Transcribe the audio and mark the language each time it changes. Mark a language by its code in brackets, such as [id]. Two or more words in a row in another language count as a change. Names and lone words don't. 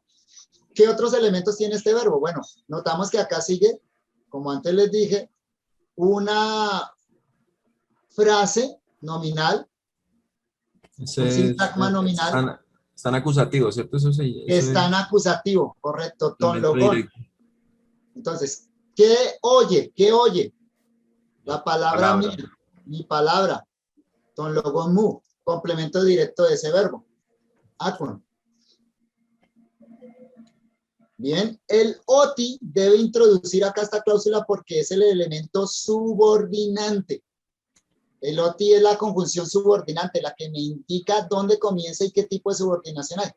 [es] ¿Qué otros elementos tiene este verbo? Bueno, notamos que acá sigue, como antes les dije, una frase nominal, un sintagma nominal están acusativos, ¿cierto? que está en acusativo, correcto, ton complemento logón. directo. Entonces, ¿qué oye? ¿Qué oye? La palabra Palabra. mi palabra, [el] τὸν λόγον μου, [es] complemento directo de ese verbo. Acon. Bien, el OTI debe introducir acá esta cláusula porque es el elemento subordinante. El OTI es la conjunción subordinante, la que me indica dónde comienza y qué tipo de subordinación hay.